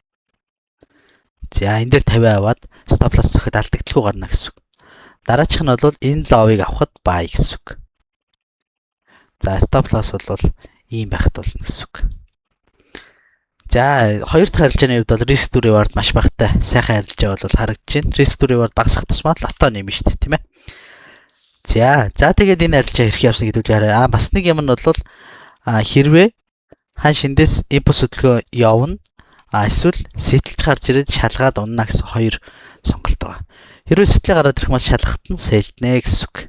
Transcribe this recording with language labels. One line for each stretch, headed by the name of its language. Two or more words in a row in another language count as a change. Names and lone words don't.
Mongolian: За энэ дээр 50 аваад стоп лосс зөхөд алдагдaltaгүй гарна гэсэн үг. Дараачих нь бол энэ ловыг авахд бай гэсэн үг. За стоп лосс бол ийм байхад болно гэсэн үг. За хоёр дахь арилжааны хувьд бол
English: risk to reward
Mongolian: маш багатай сайхан арилжаа бол харагдаж байна.
English: Risk to reward
Mongolian: багасах тусмаа лото нэмнэ шүү дээ тийм ээ. За тэгээд энэ арилжаа хэрэг явсан гэдэг үгээр бас нэг юм нь бол хэрвээ ханш эндээс импульс хөдөлгөөн явна эсвэл сэтэлж гарч ирээд шалгаад унна гэсэн хоёр сонголт байгаа. Хэрвээ сэтэлээ гараад ирэх бол шалгахт нь сэлдэнэ гэсэн үг.